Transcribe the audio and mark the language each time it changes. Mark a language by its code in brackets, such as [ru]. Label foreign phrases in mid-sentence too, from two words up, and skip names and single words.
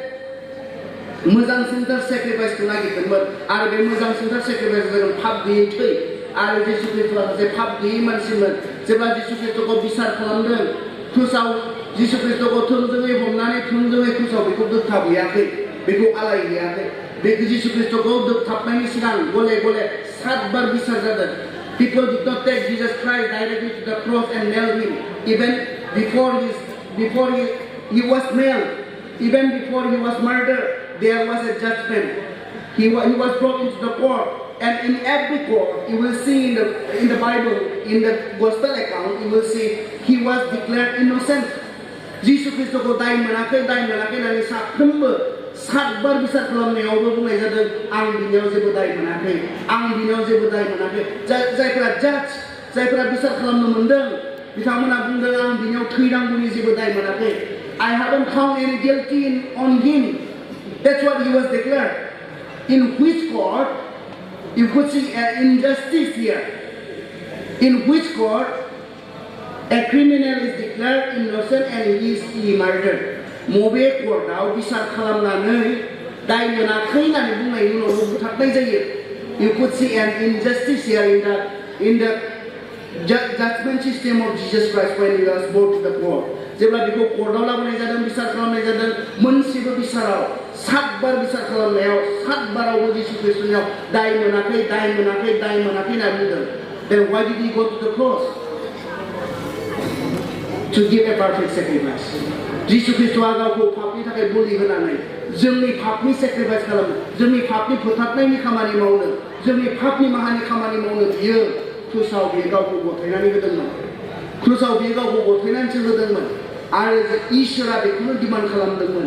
[brx] मोजांसिनथार सेक्रिफाइसखौ नागिरदोंमोन आरो बे मोजांसिनथार सेक्रिफाइस जादों पाप गैयै थै आरो जिसु ख्रीष्टआ सासे पाप गैयै मानसिमोन जेब्ला जिसु ख्रीष्टखौ बिसार खालामदों क्रुसाव जिसु ख्रीष्टखौ थोंजोङै हमनानै थोंजोङै क्रुसाव बेखौ दोगथाबहैयाखै बेखौ आलायहैयाखै बे जिसु ख्रीष्टखौ दोगथाबनायनि सिगां गले गले 7 बार बिसार जादों [en] People did not take Jesus Christ directly to the cross and nail him even before he was nailed even before he was murdered there was a judgment he was brought into the court and in every court you will see in the Bible in the gospel account you will see he was declared innocent [brx] जिसु ख्रीष्टखौ दाय मोनाखै होननानै साफ्रोमबो 7 बार बिसार खालामनायावबो बुंनाय जादों आं बिनियाव जेबो दाय मोनाखै जायफोरा जाज जायफोरा बिसार खालामनो मोनदों बिथांमोना बुंदों आं बिनियाव थैनांगौनि जेबो दाय मोनाखै [en] I haven't found any guilty on him that's what he was declared in which court you could see an injustice here in which court a criminal is declared innocent and he is murdered [brx] मबे कर्टआव बिसार खालामनानै दाय मोनाखै होननानै बुंनायनि उनाव बुथारनाय जायो. [en] You could see an injustice here in the judgment system of Jesus Christ when he was brought to the court. [brx] जेब्ला बेखौ कर्टआव लाबोनाय जादों बिसार खालामनाय जादों मोनसेबो बिसाराव 7 बार बिसार खालामनायाव 7 बारावबो जिसु ख्रिस्टनियाव दाय मोनाखै होनना बुंदों. [en] Then why did he go to the cross? To give a perfect sacrifice. [brx] जिसु ख्रिस्टआ गावखौ पापनि थाखाय बलि होनानै जोंनि पापनि सेक्रिफाइस खालामनो जोंनि पापनि फोथारनायनि खामानि मावनो जोंनि पापनि माहानि खामानि मावनो बियो क्रुसाव बियो गावखौ गथायनानै होदोंमोन. क्रुसाव बियो गावखौ गथायनानैसो होदोंमोन आरो इसोरा बेखौनो डिमान्ड खालामदोंमोन.